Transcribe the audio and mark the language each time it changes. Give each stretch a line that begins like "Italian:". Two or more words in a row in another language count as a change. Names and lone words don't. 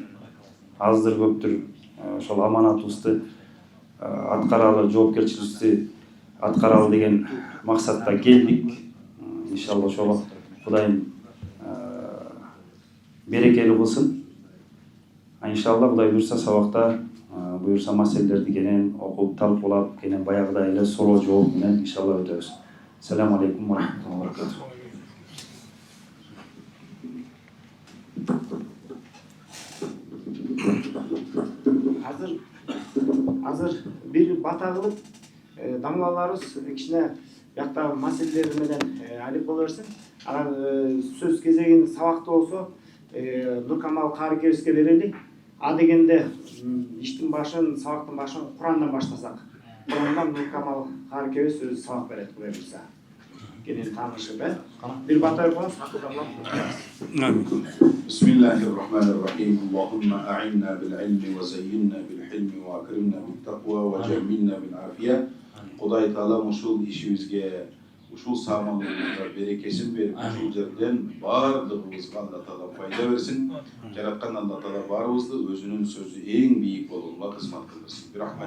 Kyrgyz: Аздыр көптүр ошол аманатыбызды аткаралы, жоопкерчилигибизди аткаралы деген максатта келдик. Иншалла ошого Кудайым берекелүү кылсын. Иншалла Кудай буйрса сабакта буйрса маселелерди кенен окуп талкуулап, кенен баягыдай эле суроо жооп менен иншалла өтөбүз.
Arabic: السلام عليكم و رحمة الله و بركاته.
Kyrgyz: Азыр бир бата кылып, дамлаларыбыз кичине бияктагы маселелер менен алип боло берсин. Анан сөз кезегин сабакта болсо Нуркамал каарикебизге берели. А дегенде иштин башын, сабактын башын Курандан баштасак. Курандан Нуркамал каарикебиз өзү сабак берет Кудай буйрса. Кенен таанышып, бир бата окуңуз,
Arabic: بسم الله الرحمن الرحيم اللهم أعنا بالعلم وزينا بالحلم وأكرمنا بالتقوى وجملنا بالعافية.
Kyrgyz: Кудай Таала ушул ишибизге, ушул саамалыбызга берекесин берип, ушул жерден баардыгыбызга Алла Таала пайда берсин. Жараткан Алла Таала баарыбызды өзүнүн сөзү эң бийик болгонго кызмат кылдырсын. Рахмат.